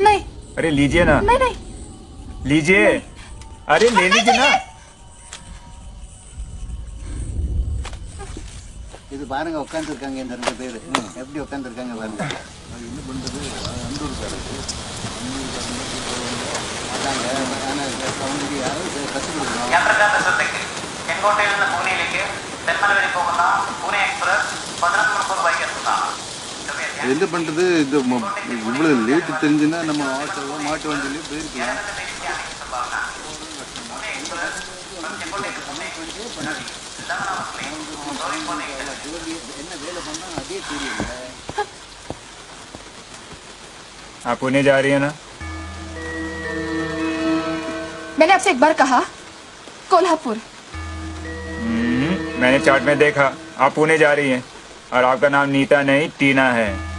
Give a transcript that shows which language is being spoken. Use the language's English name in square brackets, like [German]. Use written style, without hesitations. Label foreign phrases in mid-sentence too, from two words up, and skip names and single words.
[Hindi] नहीं। अरे लीजिए ना। नहीं। लीजिए। अरे ले लीजिए ना। [Tamil] இது பாருங்க உட்காந்துருக்காங்க இந்த 2 பேர் எப்படி உட்காந்துருக்காங்க பாருங்க. என்ன பண்றது அதாங்க அவங்க யாரும் கற்றுக் கொடுக்கணும். [Malayalam] യാത്രക്കാരുടെ ശ്രദ്ധയ്ക്ക് ചെങ്കോട്ടയിൽ നിന്ന് പൂനെയിലേക്ക് തെന്മല വഴി പോകുന്ന പൂനെ എക്സ്പ്രസ് 11 മണിക്കൂർ വൈകി എത്തുന്നതാണ്. [Tamil] என்ன பண்றது இந்த இவ்வளவு லேட் தெரிஞ்சுன்னா நம்ம ஆட்டோவோ மாட்டு வண்டியிலே போயிருக்கலாம். என்ன வேலை பண்ணா அதே தெரியல. [Hindi] आप पुणे जा रही है ना? मैंने आपसे एक बार कहा कोल्हापुर। मैंने चार्ट में देखा आप पुणे जा रही हैं और आपका नाम नीता नहीं टीना है।